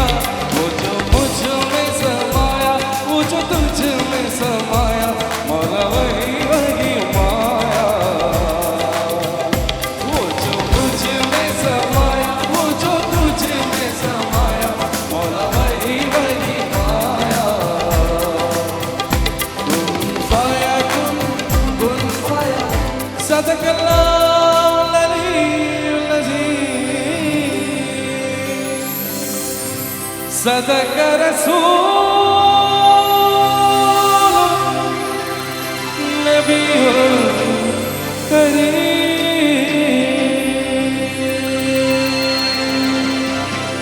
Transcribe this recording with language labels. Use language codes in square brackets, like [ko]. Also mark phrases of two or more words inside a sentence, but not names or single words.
[hi] वो जो मुझ में समाया, वो जो तुझ में समाया, मौला वही वही माया। वो जो मुझ में समाया, वो जो तुझ में समाया, मौला वही वही माया। [ar] كن فيكون كن فيا صدق الله العلي العظيم. صدق رسول النبي الكريم.